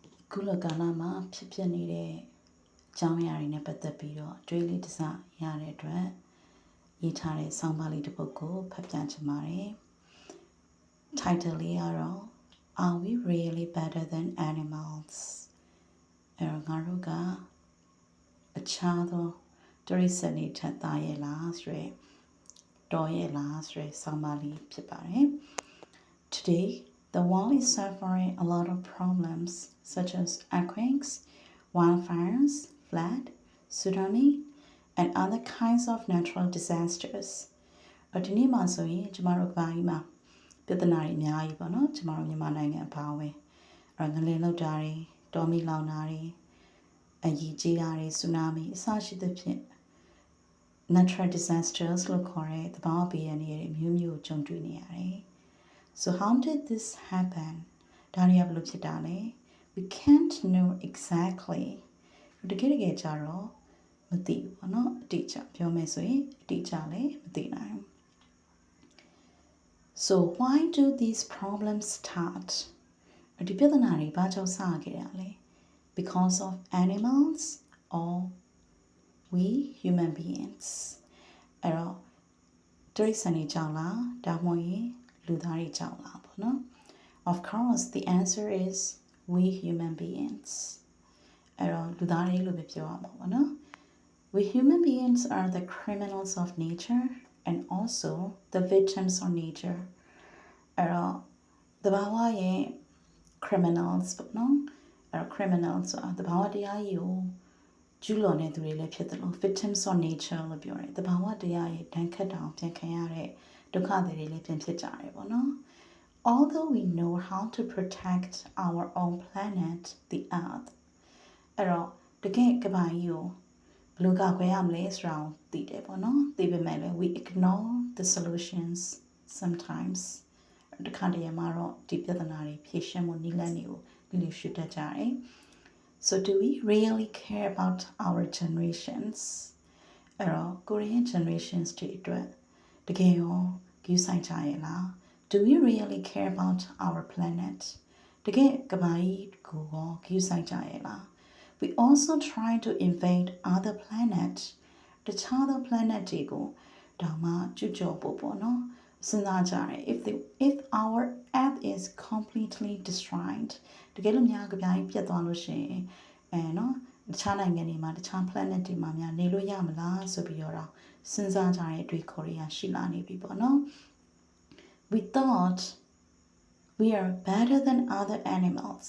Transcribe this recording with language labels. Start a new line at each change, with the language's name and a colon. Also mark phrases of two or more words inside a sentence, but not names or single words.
Burmese: ကုလကာလမှာဖြစ်နေတဲ့အကြောင်းအရာတွေနဲ့ပတ်သက်ပြီးတော့တွေးလေးတစ်စရတဲ့အတွက်ရေးထားတဲ့ဆောင်းပါးလေးတစ်ပုဒ်ကိုဖတ်ပြချင်ပါတယ်။ Title လေးကတော့
English: Are we really better than animals?
Burmese: ငါတို့ကအခြားသောတိရစ္ဆာန်တွေထက်သာရဲ့လားဆိုရယ်တော်ရဲ့လားဆိုရယ်ဆောင်းပါးလေးဖြစ်ပါတယ်။
English: Today the world is suffering a lot of problems such as earthquakes, wildfires, flood, tsunami, and other kinds of natural disasters.
Burmese: ဒီနေ့မှာဆိုရင်ကျမတို့ဘာကြီးမှာပြဿနာတွေအများကြီးပေါ့နော်ကျမတို့မြန်မာနိုင်ငံအပါအဝင်ငလျင်လှုပ်တာတွေတောမီလောင်တာတွေအကြီးကြီးတာတွေ tsunami အစရှိသဖြင့်
English: natural disasters
Burmese: လို့ခေါ်တဲ့သဘာဝဘေးအန္တရာယ်တွေမျိုးမျိုးကြုံတွေ့နေရတယ်။
English: So how did this happen?
Burmese: ဒါတွေကဘယ်လိုဖြစ်တာလဲ
English: We can't know exactly.
Burmese: တကယ်ကြတော့မသိဘူးပေါ့နော်အတိအကျပြောမယ်ဆိုရင်အတိအကျလည်းမသိနိုင်ဘူး
English: So why do these problems start?
Burmese: ဒီပြဿနာတွေဘာကြောင့်စခဲ့တာလဲ
English: Because of animals or we human beings?
Burmese: အဲ့တော့တိရစ္ဆာန်တွေကြောင့်လားဒါမှမဟုတ်လူသားတွေကြောင့်လားပေါ့နော်
English: Of course the answer is we human beings.
Burmese: အဲ့တော့လူသားတွေလို့ပဲပြောရမှာပေါ့နော်
English: We human beings are the criminals of nature and also the victims of nature.
Burmese: အဲ့တော့သဘာဝရဲ့ criminals ပေါ့နော်အဲ့တော့ criminals ဆိုတာသဘာဝတရားကြီးကိုကျူးလွန်တဲ့သူတွေလည်းဖြစ်တယ်လို့
English: victims of nature
Burmese: လို့ပြော တယ်သဘာဝတရားရဲ့ဒဏ်ခတ်တာကိုပြန်ခံရတဲ့ဒုက္ခတွေလည်းပြန်ဖြစ်ကြတယ်ပေါ့နော်
English: Although we know how to protect our own planet, the Earth,
Burmese: အဲ့တော့တကယ်ကမ္ဘာကြီးကိုဘယ်လိုကာကွယ်ရမလဲဆိုတာကိုသိတယ်ပေါ့နော်သိပေမဲ့လည်း
English: we ignore the solutions sometimes
Burmese: တခါတည်းမှာတော့ဒီပြဿနာတွေဖြေရှင်းမှုနည်းလမ်းတွေကိုလျှော့ရှုတတ်ကြတယ်
English: So do we really care about our generations?
Burmese: အဲ့တော့
English: Korean generations
Burmese: တွေအတွက်တကယ်ရောဂရုစိုက်ကြရဲ့လား
English: Do we really care about our planet?
Burmese: တကယ်ကမ္ဘာကြီးကိုဂရုစိုက်ကြရဲ့လား
English: We also try to invade other planets.
Burmese: တခြားသော planet တွေကိုဒါမှကျူးကျော်ဖို့ပေါ့နော်စဉ်းစားကြတယ်
English: if our earth is completely destroyed
Burmese: တကယ်လို့များကမ္ဘာကြီးပြတ်သွားလို့ရှိရင်နော်တခြားနိုင်ငံတွေမှာတခြား planet တွေမှာများနေလို့ရမလားဆိုပြီးတော့စဉ်းစားကြတဲ့အတွေ့ခေါ်ရရှိလာနေပြီပေါ့နော်
English: We thought we are better than other animals.